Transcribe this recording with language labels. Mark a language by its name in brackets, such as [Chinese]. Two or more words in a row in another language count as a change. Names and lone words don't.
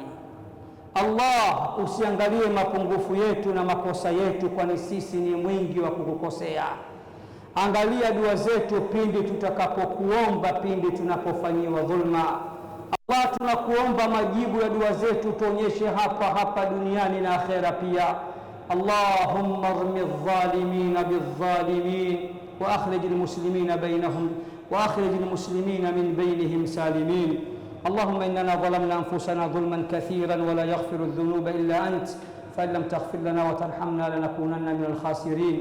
[Swahili] Allah, usiangalie mapungufu yetu na makosa yetu, kwani sisi ni mwingi wa kukukosea. Angalia dua zetu pindi tutakapokuomba, pindi tunapofanyiwa dhulma. Allah, tunakuomba majibu ya dua zetu tuonyeshe hapa hapa duniani na akhera pia. [Arabic] اللهم ارم الظالمين بالظالمين وأخرج المسلمين بينهم وأخرج المسلمين من بينهم سالمين. اللهم إننا ظلمنا أنفسنا ظلما كثيرا ولا يغفر الذنوب إلا أنت فإن لم تغفر لنا وترحمنا لنكونن من الخاسرين.